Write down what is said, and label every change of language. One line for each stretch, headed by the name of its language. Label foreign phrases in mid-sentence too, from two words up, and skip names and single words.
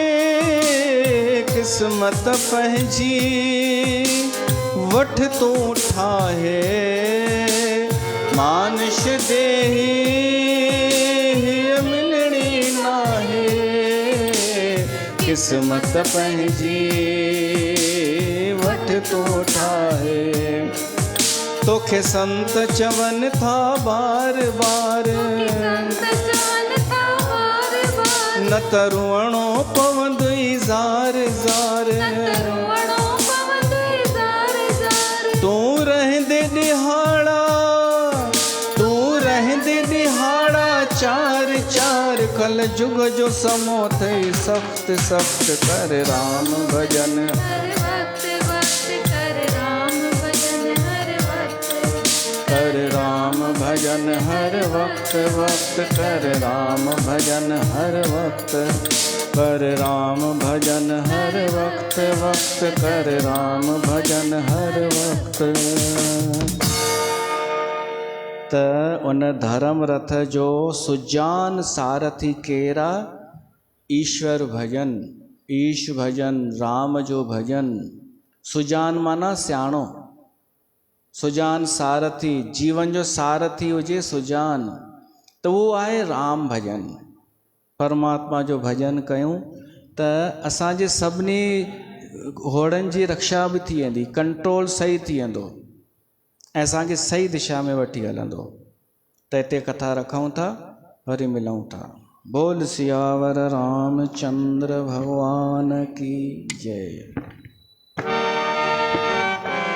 Sindhi: किस्मत पंहिंजी वठ तूं ठाहे। मानुष देही हीअ मिलणी नाहे, किस्मत पंहिंजी वठ तूं ठाहे। तोखे संत चवन था बार बार, न त रुअणो पवंदई ज़ार ज़ार। तूं रहंदे ॾिहाड़ा, तूं रहंदे ॾिहाड़ा, चार चार कल जुग जो समो थई सख़्त सख़्त। कर राम भजन, कर राम भजन हर वक्त वक्त कर राम भजन हर वक्त कर राम भजन हर वक्त वक्त कर राम भजन हर वक्त। त उन धर्म रथ जो सुजान सारथी केरा ईश्वर भजन ईश भजन राम जो भजन। सुजान माना सियाणो, सुजान सारथी जीवन जो सारथी हुजे सुजान, त उहो आहे राम भजन। परमात्मा जो भजन कयूं त असांजे सभिनी घोड़नि जी रक्षा बि थी वेंदी, कंट्रोल सही थी वेंदो ऐं असांखे सही दिशा में वठी हलंदो। त हिते कथा रखूं था, वरी मिलूं था। बोल सियावर रामचंद्र भगवान की जय।